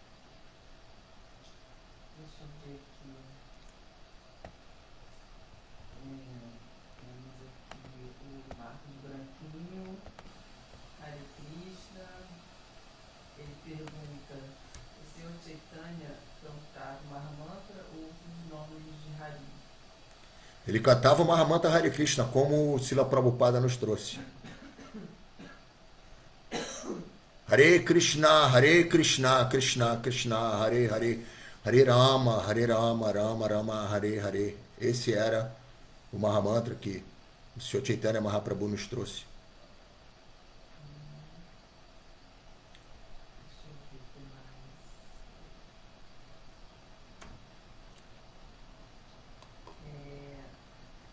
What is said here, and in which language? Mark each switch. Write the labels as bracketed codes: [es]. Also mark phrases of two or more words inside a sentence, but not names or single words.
[pt] Deixa eu ver aqui. Temos aqui o Marcos Branquinho, [sa] Hare Krishna. [pt] Ele pergunta: o Sr. Chaitanya cantava Mahamantra ou outros nomes de Hari? Ele cantava o Mahamantra Hare Krishna, como o Srila Prabhupada nos trouxe. [sa] Hare Krishna, Krishna Krishna, Hare Hare, Hare Rama, Rama Rama, Hare Hare. [pt] Esse era o Mahamantra que o Sr. Chaitanya Mahaprabhu nos trouxe. Deixa eu ver o que mais.